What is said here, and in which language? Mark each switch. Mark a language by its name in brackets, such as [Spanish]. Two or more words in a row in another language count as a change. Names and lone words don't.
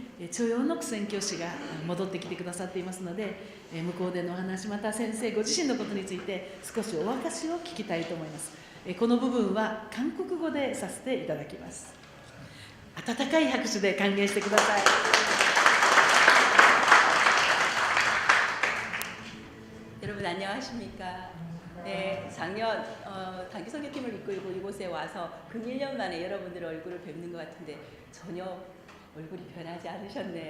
[Japanese] 徴用の宣教師が戻ってきてくださっていますので、向こうでのお話、また先生ご自身のことについて少しお明かしを聞きたいと思います。この部分は韓国語でさせていただきます。温かい拍手で歓迎してください。 [Korean] 여러분 안녕하십니까? 네, 작년 단기 선교팀을 이끌고 이곳에 와서 근 1년 만에 여러분들 얼굴을 뵙는 것 같은데 전혀 얼굴이 변하지 않으셨네요.